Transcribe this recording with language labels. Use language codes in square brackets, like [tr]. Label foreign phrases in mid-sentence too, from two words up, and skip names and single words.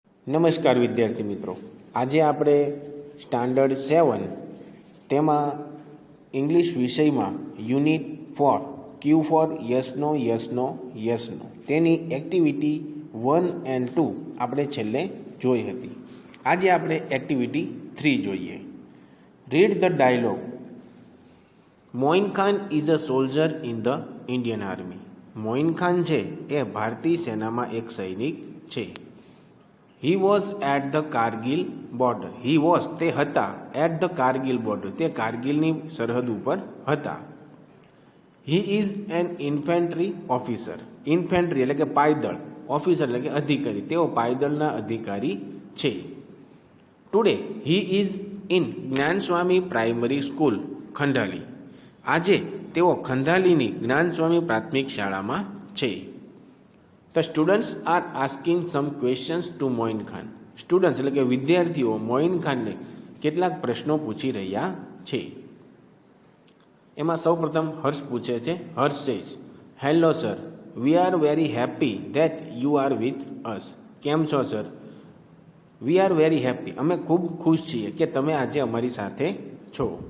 [gu] નમસ્કાર વિદ્યાર્થી મિત્રો, આજે આપણે સ્ટાન્ડર્ડ 7 તેમાં ઇંગ્લિશ વિષયમાં યુનિટ 4 ક્યુ ફોર યસનો યસનો યસનો તેની એક્ટિવિટી 1 એન્ડ 2 આપણે છેલ્લે જોઈ હતી. આજે આપણે એક્ટિવિટી 3 જોઈએ. [en] read the dialogue. Moin Khan is a soldier in the Indian Army. [gu] મોઇન ખાન છે એ ભારતીય સેનામાં એક સૈનિક છે. [en] He was at the Kargil border. He was [gu] તે હતા [en] at the Kargil border [gu] તે કારગિલની સરહદ ઉપર હતા. [en] He is an infantry officer. [gu] Infantry એટલે કે પાયદળ, ઓફિસર એટલે કે અધિકારી, તેઓ પાયદળના અધિકારી છે. [en] Today he is in જ્ઞાનસ્વામી પ્રાઇમરી સ્કૂલ ખંડાલી. [gu] આજે તેઓ ખંડાલીની જ્ઞાનસ્વામી પ્રાથમિક શાળામાં છે. [en] The students are asking some questions to મોઇન ખાન. [gu] સ્ટુડન્ટ્સ એટલે કે વિદ્યાર્થીઓ મોઇન ખાનને કેટલાક પ્રશ્નો પૂછી રહ્યા છે. એમાં સૌપ્રથમ હર્ષ પૂછે છે. [en] Harsh says, hello sir, we are very happy that you are with us. [gu] કેમ છો સર? [en] we are very happy, [gu] અમે ખૂબ ખુશ છીએ કે તમે આજે અમારી સાથે છો.